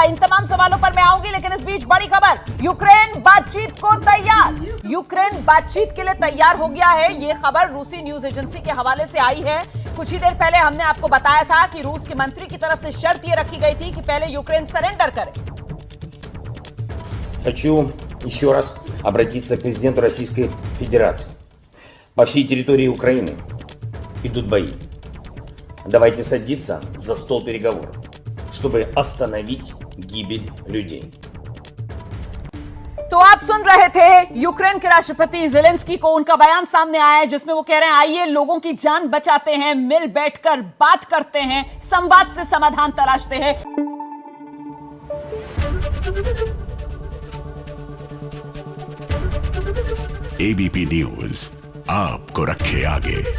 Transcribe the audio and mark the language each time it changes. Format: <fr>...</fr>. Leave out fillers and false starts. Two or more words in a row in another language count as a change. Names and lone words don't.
<hi>इन तमाम सवालों पर मैं आऊंगी, लेकिन इस बीच बड़ी खबर, यूक्रेन बातचीत को तैयार। यूक्रेन बातचीत के लिए तैयार हो गया है। ये खबर रूसी</hi> <en>news agency</en> <hi>के हवाले से आई है। कुछ ही देर पहले हमने आपको बताया था कि रूस के मंत्री की तरफ से शर्त ये रखी गई थी कि पहले यूक्रेन सरेंडर करे।</hi> <ru>Хочу еще раз обратиться к президенту Российской Федерации. По всей территории Украины идут бои. Давайте садиться за стол переговоров, чтобы остановить гибель людей.</ru> <hi>तो आप सुन रहे थे यूक्रेन के राष्ट्रपति ज़ेलेंस्की को, उनका बयान सामने आया है जिसमें वो कह रहे हैं आइए लोगों की जान बचाते हैं, मिल बैठकर बात करते हैं, संवाद से समाधान तलाशते हैं। एबीपी न्यूज आपको रखे आगे।</hi>